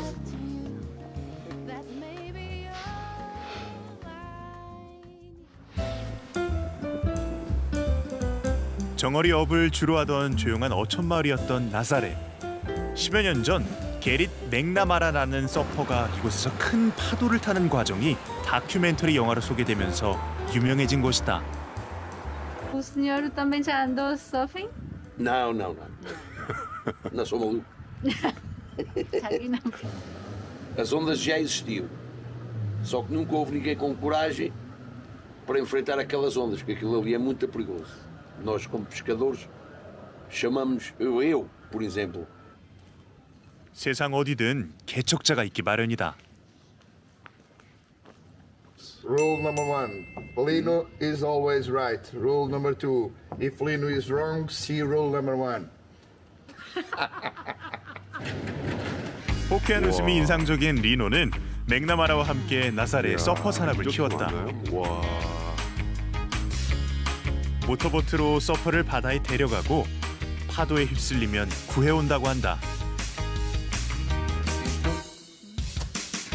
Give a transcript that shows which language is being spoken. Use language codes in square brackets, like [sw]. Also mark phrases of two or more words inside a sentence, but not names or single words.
[ko] 정어리 업을 주로 하던 조용한 어촌 마을이었던 나사레. 10여 년 전 게릿 맥나마라라는 서퍼가 이곳에서 큰 파도를 타는 과정이 다큐멘터리 영화로 소개되면서 유명해진 곳이다. [pt] O senhor também já andou surfing? Não. Não sou maluco. Aqui não. As ondas já existiam. Só que nunca houve ninguém com coragem para enfrentar aquelas ondas, porque aquilo ali é muito perigoso. Nós, como pescadores, chamamos, eu, por exemplo. [ko] 세상 어디든 개척자가 있기 마련이다. [en] Rule number 1. Lino is always right. Rule number 2. If Lino is wrong, see rule number 1. [ko] 호쾌한 웃음이 인상적인 리노는 맥나마라와 함께 나사레의 서퍼 산업을 키웠다. 와. 모터보트로 서퍼를 바다에 데려가고 파도에 휩쓸리면 구해온다고 한다.